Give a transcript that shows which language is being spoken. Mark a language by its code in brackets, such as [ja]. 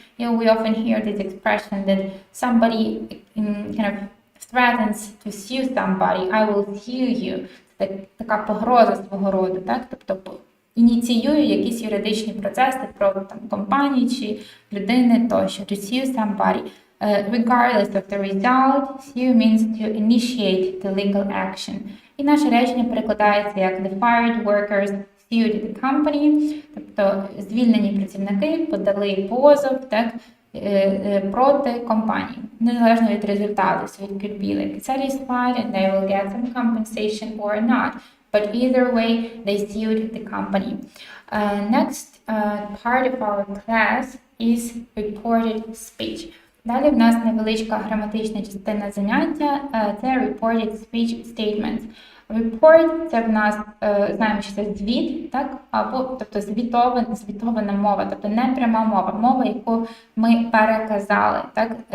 [en] We often hear this expression that somebody kind of threatens to sue somebody. I will sue you. [uk] Це така погроза свого роду, так, тобто ініціює якісь юридичні процеси проти компанії чи людини тощо. [en] To sue somebody. Regardless of the result, sue means to initiate the legal action. [uk] І наше речення перекладається як [en] the fired workers sued the company, [uk] тобто звільнені працівники подали позов, так, проти компанії, незалежно від результату. [en] So it could be like satisfied and they will get some compensation or not. But either way, they sued the company. Next part of our class is reported speech. [uk] Далі в нас невеличка граматична частина заняття, це [en] reported speech statements. [uk] Report – це в нас, знаємо, що це звіт, так? Або, тобто звітована мова, тобто не пряма мова, мова, яку ми переказали. Так?